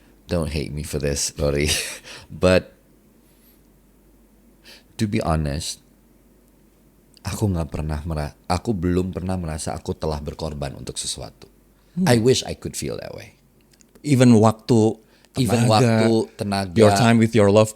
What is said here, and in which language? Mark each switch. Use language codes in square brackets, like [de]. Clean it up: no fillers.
[en] Don't hate me for this, Rory. [id] But to be honest, aku belum pernah merasa aku telah berkorban untuk sesuatu. [en] I wish I could feel that way. [id] Even waktu, tenaga, [en] your time with your loved